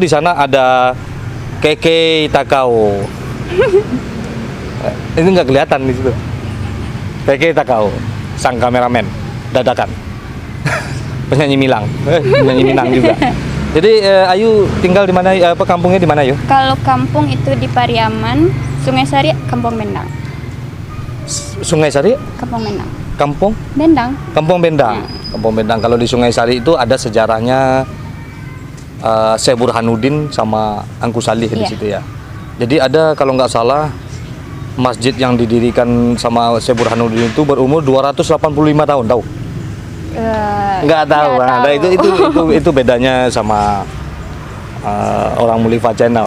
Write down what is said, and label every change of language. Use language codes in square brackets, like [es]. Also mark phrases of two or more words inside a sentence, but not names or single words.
[id] Di sana ada Keke Takao. Ini nggak kelihatan di situ. Keke Takao, sang kameramen dadakan. Penyanyi Minang juga. Jadi Ayu tinggal di mana? Kampungnya di mana, Ayu? Kalau kampung itu di Pariaman, Sungai Sari, Kampung Bendang. Sungai Sari? Kampung Bendang. Kampung? Bendang. Kampung Bendang. Kampung Bendang. Kalau di Sungai Sari itu ada sejarahnya Syekh Burhanuddin sama Angku Salleh di situ ya. Jadi ada kalau nggak salah masjid yang didirikan sama Syekh Burhanuddin itu berumur 285 tahun, tahu? Nggak tahu. Nah, itu bedanya sama orang Mulifa Channel.